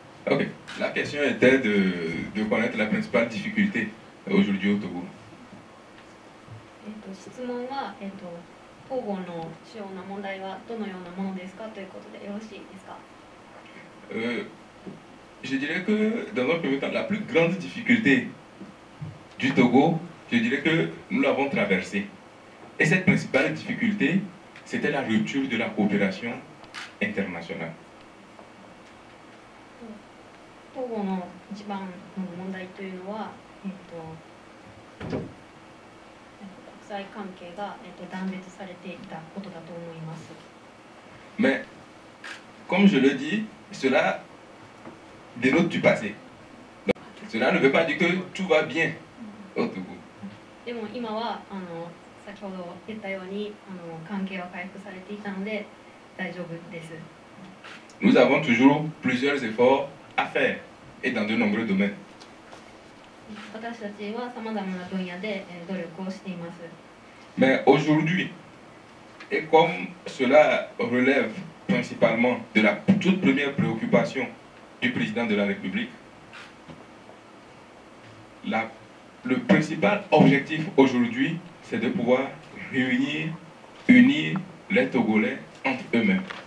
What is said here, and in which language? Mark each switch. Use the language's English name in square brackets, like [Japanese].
[French] Ok, la question était de connaître la principale difficulté aujourd'hui au Togo. [Japanese] 質問は、トゴの主要な問題はどのようなものですかということでよろしいですか。 [French] Je dirais que dans un premier temps, la plus grande difficulté du Togo, je dirais que nous l'avons traversée. Et cette principale difficulté, c'était la rupture de la coopération internationale. [Japanese] トゴの一番の問題というのは、国際関係が、断絶されていたことだと思います。 [French] Mais, comme je le dis, cela dénote du passé. Donc, cela ne veut pas dire que tout va bien au Togo. [Japanese] でも今は先ほど言ったように関係は回復されていたので大丈夫です。 [French] Nous avons toujours plusieurs efforts à faire et dans de nombreux domaines. [Japanese] 私たちはさまざまな分野で努力をしています。 [French] Mais aujourd'hui, et comme cela relève principalement de la toute première préoccupation du président de la République, le principal objectif aujourd'hui, c'est de pouvoir unir les Togolais entre eux-mêmes.